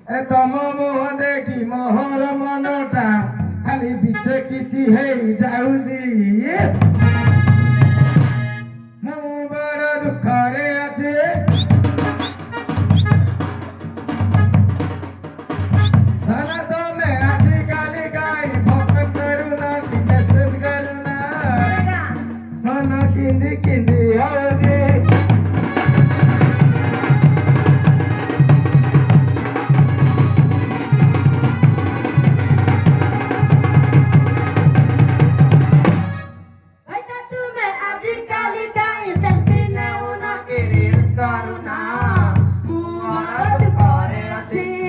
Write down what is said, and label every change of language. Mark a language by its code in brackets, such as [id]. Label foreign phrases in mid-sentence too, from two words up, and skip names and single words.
[or] ତମ ମୁହଁ ଦେଖି ମୋହର ମନଟା ଖାଲି ପିଠେ କିଛି ହେଇ ଯାଉଛି ମୁଁ ବଡ଼ ଦୁଃଖରେ ଅଛି ଧନ ତମେ ଆଜିକାଲି କାହିଁ ଫୋନ କରୁନା କି ମେସେଜ କରୁନା ମନ କିନ୍ଦି କିନ୍ଦି ହଉଛି ଏସା ତୁମ୍ହେ ଆଜିକାଲି ଯାଇ ସେଲ୍ଫି ନେଉନା କି ରିଲ୍ସ କରୁନା ମୁଆଦ କରେ ଅତି